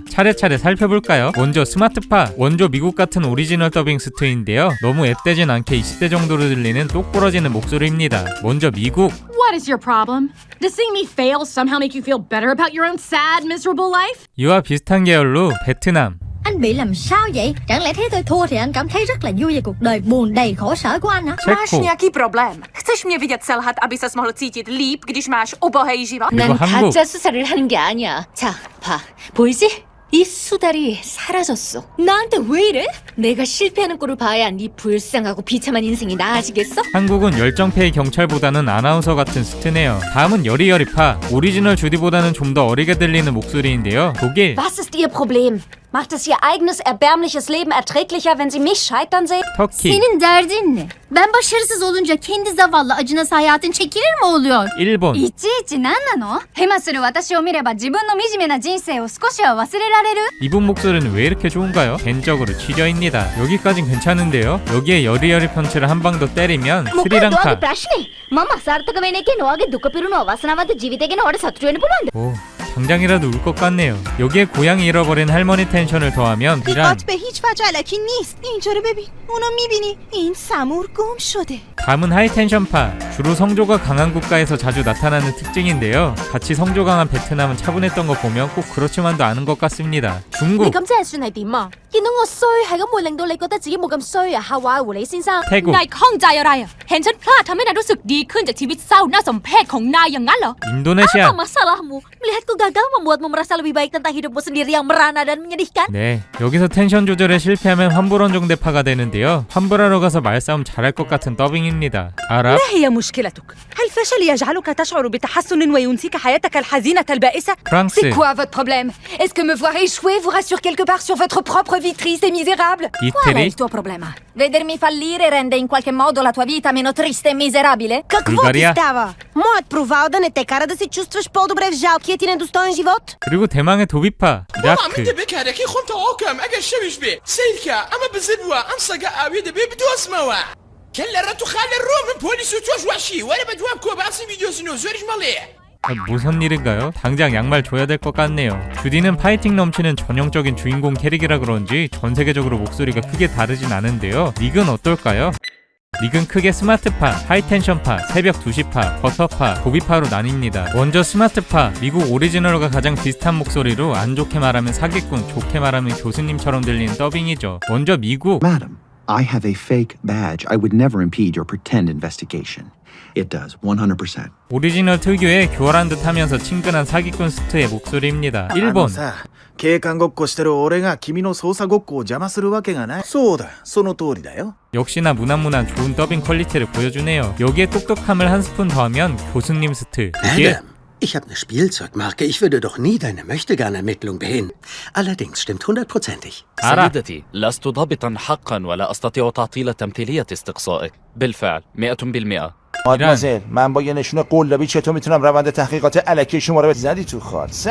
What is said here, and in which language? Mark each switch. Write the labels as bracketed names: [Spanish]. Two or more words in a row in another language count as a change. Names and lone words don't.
[Korean] 차례차례 살펴볼까요? 먼저 스마트파, 원조 미국 같은 오리지널 더빙 스트인데요. 너무 앳되진 않게 20대 정도로 들리는 똑부러지는 목소리입니다. 먼저 mi국. [English] What is your problem? Does seeing me fail somehow make you feel better about your own sad, miserable life? [Korean] 이와 비슷한 계열로 베트남. [Vietnamese] Anh bị làm sao vậy? Chẳng lẽ thấy tôi thua thì anh cảm thấy rất là vui về cuộc đời buồn đầy khổ sở của anh hả? [Czech] Máš nějaký problém? Chceš mě vidět selhat, aby ses mohl cítit líp, když máš ubohej život? [Korean] 그리고 난 한국. 가짜 수사를 하는 게 아니야. 자, 봐. 보이지? 이 수달이 사라졌어. 나한테 왜 이래? 내가 실패하는 꼴을 봐야 네 불쌍하고 비참한 인생이 나아지겠어? 한국은 열정페이 경찰보다는 아나운서 같은 스트네요. 다음은 여리여리파. 오리지널 주디보다는 좀 더 어리게 들리는 목소리인데요. 독일. [German] Was ist Ihr Problem? Macht es Ihr eigenes erbärmliches Leben erträglicher, wenn Sie mich scheitern sehen? [Korean] 터키. [Turkish] Senin derdin ne? Ben başarısız olunca kendi zavallı acınası hayatın çekilir mi oluyor? [Korean] 일본. [Japanese] いちいち何なの？ヘマする私を見れば自分の惨めな人生を少しは忘れられる？ [Korean] 이분 목소리는 왜 이렇게 좋은가요? 개인적으로 취저입니다. 여기까진 괜찮은데요. 여기에 여리여리 펀치를 한 방 더 때리면 스리랑카. [Sinhala] මම අසාර්ථක වෙන එකේ නොවගේ දුක පිරුණු අවාසනාවන්ත ජීවිතය ගැන ඔයාලට සතුටු වෙන්න පුළුවන්ද? [Korean] 오, 당장이라도 울 것 같네요. 여기에 고양이 잃어버린 할머니 텐션을 더하면 이란. [Persian] به هیچ وجه الکی نیست. اینجا رو ببین. اونو میبینی؟ این سمور گم شده. [Korean] 다음은 하이텐션파. 주로 성조가 강한 국가에서 자주 나타나는 특징인데요. 같이 성조 강한 베트남은 차분했던 거 보면 꼭 그렇지만도 않은 것 같습니다. [Cantonese] 你 [Korean] 중국. [Cantonese] 咁即係算係點啊？見到我衰係咁會令到你覺得自己冇咁衰啊？夏華狐狸先生。 [Korean] 태국. [Thai] นายข้องใจอะไรอ่ะ เห็นฉันพลาดทำให้นายรู้สึกดีขึ้นจากชีวิตเศร้าน่าสมเพชของนายอย่างนั้นเหรอ [Korean] 인도네시아. [Indonesian] masalahmu? Melihatku gagal membuatmu merasa lebih baik tentang hidupmu sendiri yang merana dan menyedihkan? [Korean] 네, 여기서 텐션 조절에 실패하면 환불원정대파가 되는데요. 환불하러 가서 말싸움 잘할 것 같은 더빙입니다. 아랍. [Arabic] ما هي مشكلتك؟ هل فشل يجعلك تشعر بتحسن وينسيك حياتك الحزينة البائسة؟ [Korean] 프랑스. [French] C'est quoi votre problème? Est-ce que me voir échouer vous rassure quelque part sur votre propre vie triste et misérable? [Italian] Qual è [Korean] 이태리. [Italian] il tuo problema? Vedermi fallire rende in qualche modo la tua vita meno triste e miserabile? [Bulgarian] Какво [Korean] България. [Bulgarian] ти става? Моят провал да не те кара да се чувстваш по-добре в жалкия ти недостоен живот? [Korean] 그리고 대망의 도비파 [Arabic] والله من [Korean] 라크. دبك هذاك يخون توكم اجا شويش به سيلكا اما بزبوا امسك اوي دبي بدو اسموا كلا راتو خالي الروم من بوليس وتوش وحشي وانا بدوام كوب عصي فيديو سنو زوريش ماليه 무슨 일인가요? 당장 양말 줘야 될 것 같네요. 주디는 파이팅 넘치는 전형적인 주인공 캐릭이라 그런지 전 세계적으로 목소리가 크게 다르진 않은데요. 닉은 어떨까요? 닉은 크게 스마트파, 하이텐션파, 새벽 2시파, 버터파, 도비파로 나뉩니다. 먼저 스마트파, 미국 오리지널과 가장 비슷한 목소리로 안 좋게 말하면 사기꾼, 좋게 말하면 교수님처럼 들리는 더빙이죠. 먼저 미국. [English] Madam, I have a fake badge. I would never impede your pretend investigation. It does, 100%. [Korean] 오리지널 특유의 교활한 듯 하면서 친근한 사기꾼 스트의 목소리입니다. [Japanese] あの [Korean] 일본. [Japanese] さ、警官ごっこしてる俺が君の捜査ごっこを邪魔するわけがない。そうだ、その通りだよ。 [Korean] 역시나 무난무난 좋은 더빙 퀄리티를 보여주네요. 여기에 똑똑함을 한 스푼 더하면 교수님 스트. 이게 [German] Adam, ich habe eine Spielzeugmarke. Ich würde doch nie deine Möchtegern-Ermittlung behindern. Allerdings stimmt 100%ig. [Korean] 알아. [Arabic] سيدتي لست ضابطا حقا ولا أستطيع تعطيل تمثيلية استقصائك بالفعل 100%. [Persian] مادمازل، من با یه نشونه قلابی چطور میتونم روند تحقیقات الکی شما رو زدی تو خال؟